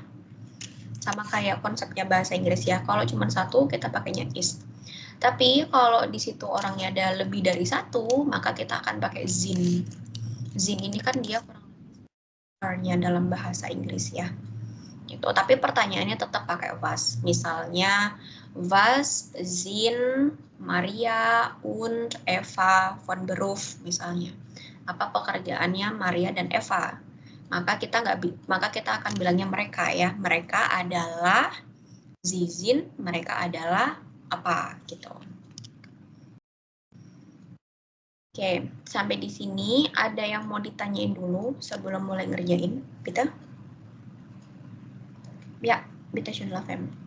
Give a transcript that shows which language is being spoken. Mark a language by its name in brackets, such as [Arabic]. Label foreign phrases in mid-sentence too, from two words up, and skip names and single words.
[Indonesian] Sama kayak konsepnya bahasa Inggris ya. Kalau cuma satu, kita pakainya ist. Tapi kalau di situ orangnya ada lebih dari satu, maka kita akan pakai sind. Sind ini kan dia kurang lebih dalam bahasa Inggris ya. Gitu. Tapi pertanyaannya tetap pakai was. [German] Misalnya, was sind Maria und Eva von Beruf misalnya. [Indonesian] Apa pekerjaannya Maria dan Eva? Maka kita akan bilangnya mereka ya. Mereka adalah zizin, mereka adalah apa gitu. Oke, sampai di sini ada yang mau ditanyain dulu sebelum mulai ngerjain, Peter? Ya, [German] bitte schön, [Indonesian] Lavem.